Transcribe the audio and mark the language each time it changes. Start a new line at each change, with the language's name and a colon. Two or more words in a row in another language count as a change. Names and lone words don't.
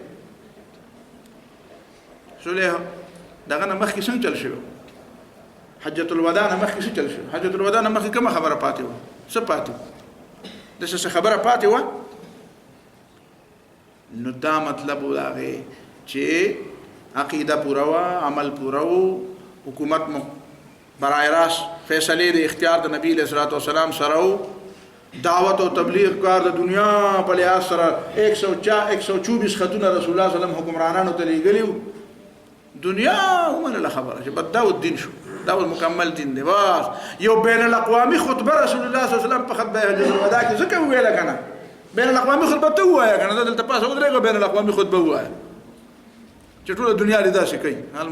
Pashto: صلح دغه نه مخکې څنګه چل شوی؟ حجة الوداع نه مخکې څه چل شوی؟ حجة الوداع نه مخکې کومه خبره پاتې وه؟ څه پاتې وه؟ داسې څه خبره پاتې وه؟ نو دا مطلب و د هغې چې عقیده پوره وه، عمل پوره و، حکومت برای راست فیصلې د اختیار د نبی
Arabic: علیه الصلاة والسلام
Pashto: سره و، دعوت او تبلیغ کار د دنیا په لحاظ سره 124 خطونه رسول الله
Arabic: صلی الله علیه وسلم
Pashto: حکمرانانو ته لیږلي وو. دنیا ومنله خبره چې بس دا دین شو، دا مکمل دین دی. بس یو بین الاقوامي خطبه رسول الله
Arabic: صلی الله علیه وسلم
Pashto: په خطبه حجة الوداع کې ځکه وویله که نه بین الاقوامي خطبه ته ووایه که نه دلته پاسه ودرېږه بین الاقوامي خطبه ووایه چې ټوله دنیا دې داسې کوي.